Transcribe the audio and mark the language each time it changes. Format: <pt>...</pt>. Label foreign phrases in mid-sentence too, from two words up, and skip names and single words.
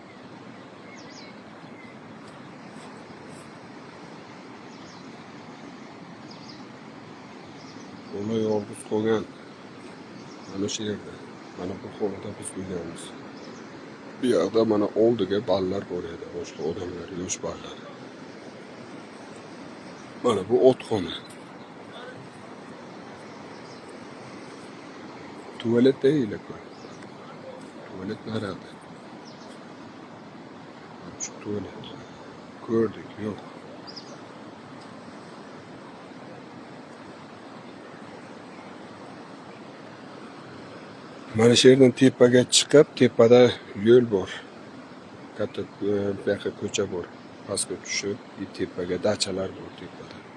<uz>Bola yolg'iz qolgan. Mana shu yerda. Mana bu xonada biz bo'lganmiz. Bu yoqda mana oldiga ballar bor edi, boshqa odamlar, yosh ballar. Mana bu otxona.</uz> <tr>Tuvalet değil bu. Tuvalet nerede? Şu tuvalet. Gördük, yok.</tr> <uz>Mana shu yerdan tepaga chiqib, tepada yo'l bor. Katta buyoqqa ko'cha bor. Pastga tushib, tepaga dachalar bor tepada.</uz>